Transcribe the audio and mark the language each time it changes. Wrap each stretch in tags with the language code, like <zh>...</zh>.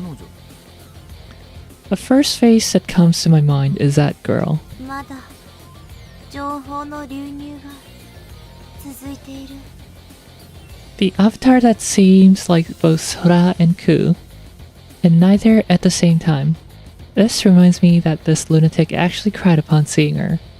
<ja>彼女？</ja> <en>The first face that comes to my mind is that girl.</en> <ja>まだ情報の流入が続いている。</ja> <en>The avatar that seems like both Sora and Ku, and neither at the same time. This reminds me that this lunatic actually cried upon seeing her.</en>